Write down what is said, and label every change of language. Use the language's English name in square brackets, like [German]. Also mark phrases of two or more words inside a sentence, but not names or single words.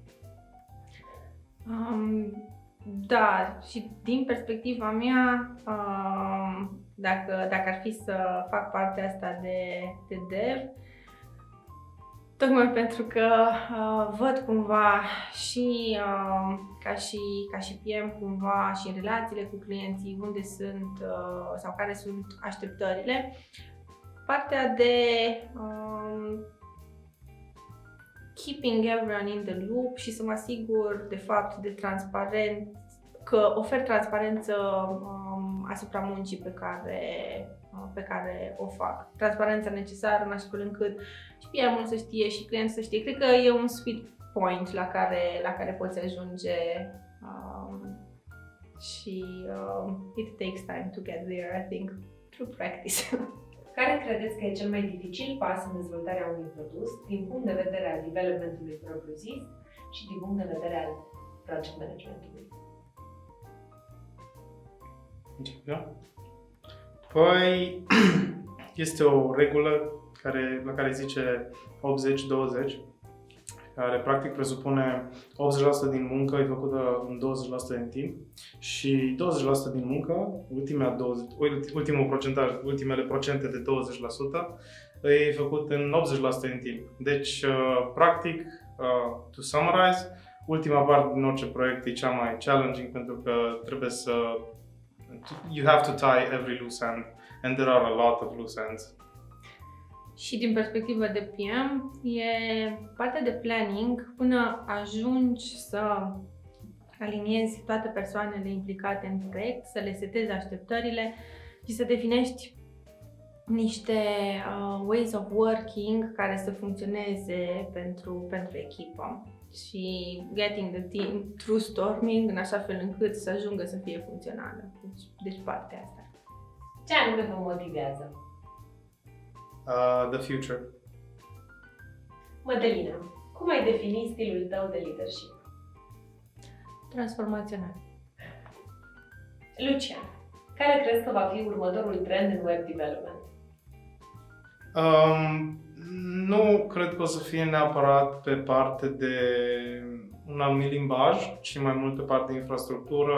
[Romanian] Da, și din perspectiva mea, dacă ar fi să fac partea asta de dev, tocmai pentru că văd cumva și ca și PM cumva și în relațiile cu clienții unde sunt sau care sunt așteptările, partea de [English] keeping everyone in the loop [Romanian] și să mă asigur de fapt de transparent, că ofer transparență asupra muncii pe care o fac. Transparența necesară în așa fel încât și PM-ul să știe și clientul să știe. Cred că e un [English] sweet point [Romanian] la care poți ajunge și [English] it takes time to get there, I think, through practice. [Romanian] Care credeți că e cel mai dificil pas în dezvoltarea unui produs din punct de vedere al development-ului propriu-zis și din punct de vedere al [English] project management- [Romanian] ului? Da? Păi, este o regulă la care zice 80-20, care practic presupune 80% din muncă e făcută în 20% din timp și 20% din muncă, ultimele procente de 20% e făcut în 80% din timp. Deci, practic, [English] to summarize, [Romanian] ultima parte din orice proiect e cea mai challenging pentru că trebuie să [English] you have to tie every loose end and there are a lot of loose ends. [Romanian] Și din perspectivă de PM, e partea de planning până ajungi să aliniezi toate persoanele implicate în proiect, să le setezi așteptările și să definești niște [English] ways of working [Romanian] care să funcționeze pentru echipă și [English] getting the team through storming [Romanian] în așa fel încât să ajungă să fie funcțională. Deci partea asta. Ce anume vă motivează? [English] The future. [Romanian] Mădălina, cum ai defini stilul tău de leadership? Transformațional. Lucian, care crezi că va fi următorul trend în web development? Nu cred că o să fie neapărat pe parte de un anumit limbaj, ci mai mult pe parte de infrastructură.